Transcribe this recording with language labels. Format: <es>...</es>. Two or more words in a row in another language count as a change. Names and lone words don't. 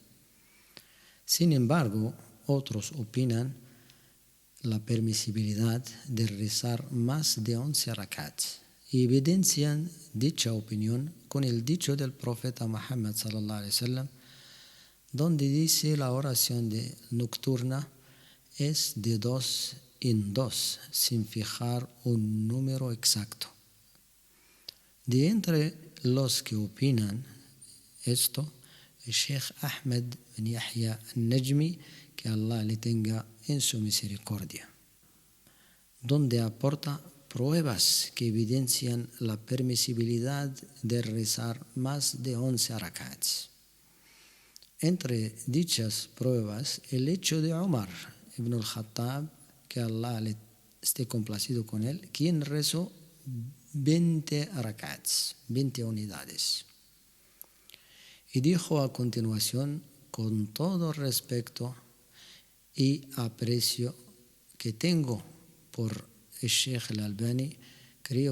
<es>Sin embargo, otros opinan la permisibilidad de rezar más de 11 rak'ats y evidencian dicha opinión con el dicho del profeta Muhammad</es> <ar>صلى الله عليه وسلم,</ar> <es>donde dice la oración nocturna es de 2 en 2, sin fijar un número exacto. De entre los que opinan esto, el Sheikh Ahmed bin Yahya al-Najmi, que Allah le tenga en su misericordia, donde aporta pruebas que evidencian la permisibilidad de rezar más de 11 rak'ats. Entre dichas pruebas, el hecho de Umar ibn al-Khattab, que Allah le esté complacido con él, quien rezó 20 rak'ats, 20 unidades. Y dijo a continuación, con todo respeto y aprecio que tengo por el Sheikh al-Albani, creo</es>